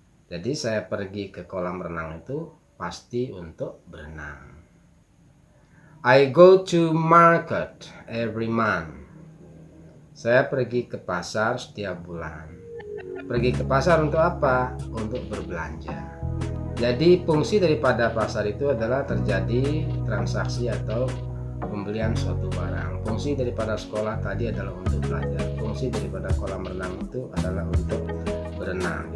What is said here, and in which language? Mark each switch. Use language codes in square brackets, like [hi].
[id] Jadi saya pergi ke kolam renang itu pasti untuk berenang. [en] I go to market every month. [id] Saya pergi ke pasar setiap bulan. Pergi ke pasar untuk apa? Untuk berbelanja. Jadi fungsi daripada pasar itu adalah terjadi transaksi atau pembelian suatu barang. Fungsi daripada sekolah tadi adalah untuk belajar. Fungsi daripada kolam renang itu adalah untuk berenang.